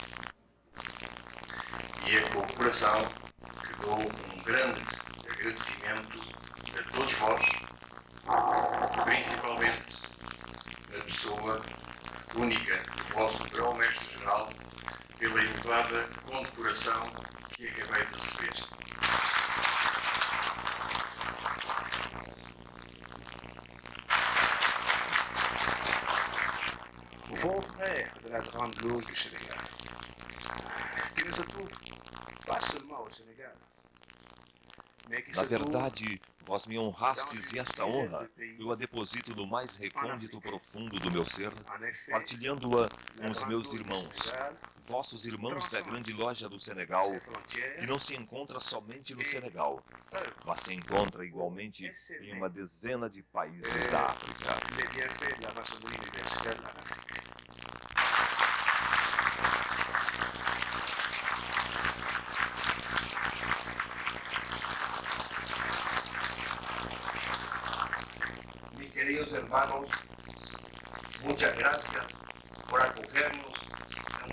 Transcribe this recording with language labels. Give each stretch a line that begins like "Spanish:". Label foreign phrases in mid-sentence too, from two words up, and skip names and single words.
Portuguese: E é com o coração que dou um grande agradecimento a todos vós, principalmente na pessoa única do vosso grão-mestre-geral, pela elevada condecoração que acabei de receber.
French: Vos frères de la Grande Loge du Sénégal, qui ne se trouve pas seulement au Sénégal, mais qui
Portuguese: Na
French: se trouve
Portuguese: verdade, vós me honrastes e esta honra eu a deposito no mais recôndito profundo do meu ser, partilhando-a com os meus irmãos, vossos irmãos da Grande Loja do Senegal, que não se encontra somente no Senegal, mas se encontra igualmente em uma dezena de países da África.
French: les bienfaits de la maçonnerie universelle en Afrique.
Spanish: Mis queridos hermanos, muchas gracias por acogernos en